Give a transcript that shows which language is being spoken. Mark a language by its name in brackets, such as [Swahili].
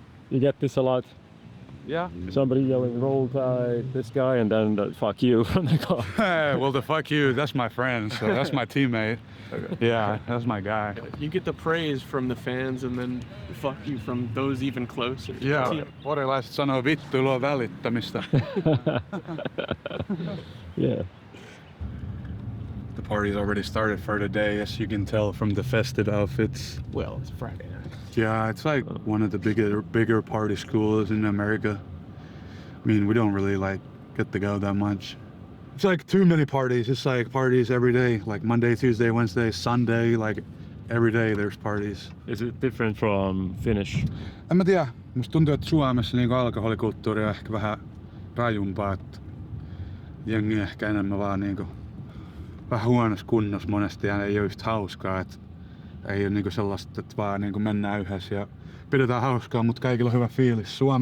[English] You get this a lot. Yeah. Somebody yelling "Roll Tide," this guy, and then the "fuck you" from the car. Well, the fuck you, that's my friend, so that's my teammate. Yeah, that's my guy. You get the praise from the fans and then fuck you from those even closer. [Finnish] Yeah, porilaiset sanoo vittuilua välittämistä. [English] Yeah. The party's already started for the day, as you can tell from the festive outfits. Well, it's Friday night. Yeah, it's like one of the bigger party schools in America. I mean, we don't really like get to go that much. It's like too many parties. It's like parties every day, like Monday, Tuesday, Wednesday, Sunday, like every day there's parties. Is it different from Finnish? [Finnish] En mä tiedä. Musta tuntuu, että Suomessa niinku alkoholikulttuuri on ehkä vähän rajumpaa. Että jengi ehkä enemmän vaan niinku vähän huonossa kunnossa monesti ja ei ole just hauskaa. Että ei ole niinku sellaista, että vaan niinku mennään yhdessä ja pidetään hauskaa, mutta kaikilla on hyvä fiilis.